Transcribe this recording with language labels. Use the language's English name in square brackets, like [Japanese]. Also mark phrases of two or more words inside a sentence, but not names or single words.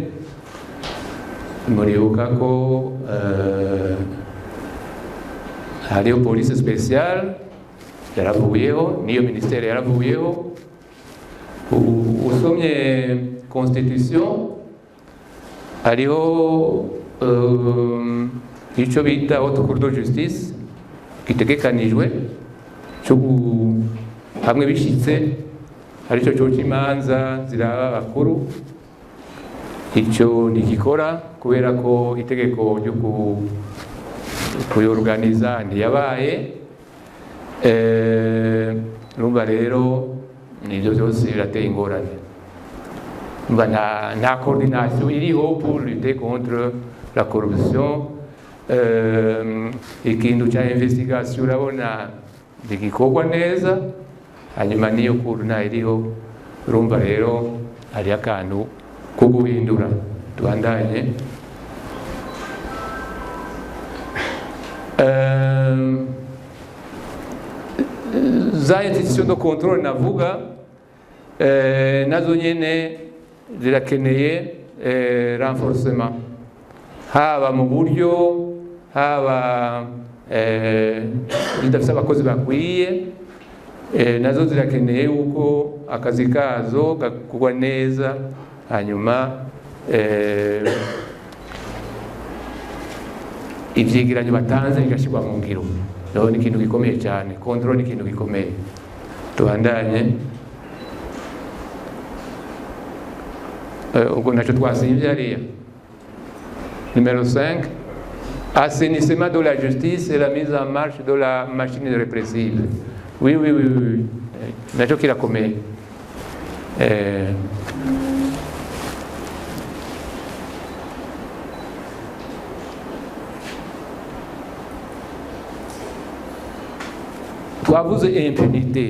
[Rundi] Muribuka ko hariyo [French] police spéciale [Rundi] yaravuyeho, niyo ministère yaravuyeho. Usomye constitution hariho icyo bita [French] haute cour de justice [Rundi] gitegekanijwe cyo hamwe bishitse aricyo cyo cy'imanza ziraba bakuru. Icyo ntigikora kubera ko itegeko ryo kuyorganiza ntiyabaye. Urumva rero nibyo byose birateye ingorane. Nta coordination iriho [French] pour lutter contre la corruption. [Rundi] Ikintu cya investigation urabona ntigikorwa neza, hanyuma niyo kuru nta iriho. Urumva rero hari akantu ko guhindura. Tubandanye. Za [French] institution de contrôle [Rundi] navuga nazo nyene zirakeneye renforcement, haba mu buryo, haba zidafite abakozi bakwiye. Nazo zirakeneye yuko akazi kazo gakorwa neza, hanyuma ivyegeranyo batanze bigashyirwa mu ngiro. Rero ni ikintu gikomeye cyane, control ni ikintu gikomeye. Tubandanye ubwo nacyo twasimvye hariya. [French] Numéro 5, assainissement de la justice et la mise en marche de la machine répressive. Oui. [Rundi] Nacyo kirakomeye. Twavuze impunité.